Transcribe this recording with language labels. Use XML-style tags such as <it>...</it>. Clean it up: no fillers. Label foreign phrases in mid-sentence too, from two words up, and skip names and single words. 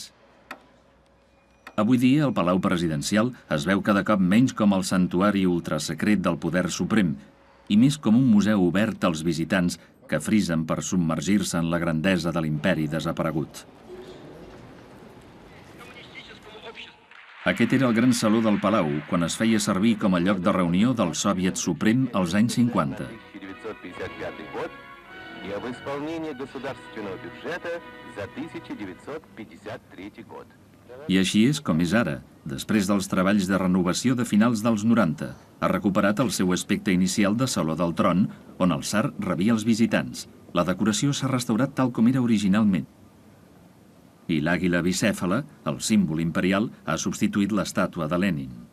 <ca>Avui dia, el Palau Presidencial es veu cada cop menys com el santuari ultrasecret del poder suprem i més com un museu obert als visitants que frisen per submergir-se en la grandesa de l'imperi desaparegut. Aquest era el gran saló del Palau, quan es feia servir com a lloc de reunió del Soviet Suprem als anys 50.</ca> <ru>И об исполнении государственного бюджета за 1953 год.</ru> <ca>I així és com és ara. Després dels treballs de renovació de finals dels 90, ha recuperat el seu aspecte inicial de Saló del Tron, on el tsar rebia els visitants. La decoració s'ha restaurat tal com era originalment. I l'àguila bicèfala, el símbol imperial, ha substituït l'estàtua de Lenin.</ca>